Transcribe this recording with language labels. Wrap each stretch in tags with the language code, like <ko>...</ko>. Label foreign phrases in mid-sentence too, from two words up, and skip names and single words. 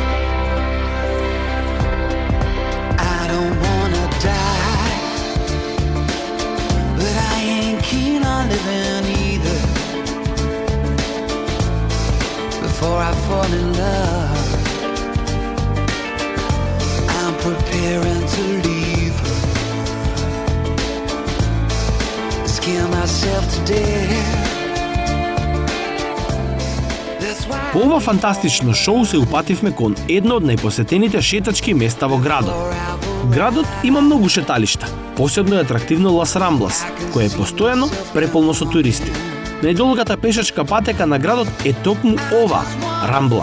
<en>I don't wanna die, but I ain't keen on living either. Before I fall in love, I'm preparing to leave her. Scare myself to death.</en> <mk>По ова фантастично шоу се упативме кон едно од најпосетените шетачки места во градот. Градот има многу шеталишта, посебно е атрактивно Лас Рамблас, кое е постојано преполно со туристи. Најдолгата пешачка патека на градот е токму ова, Рамбла.</mk>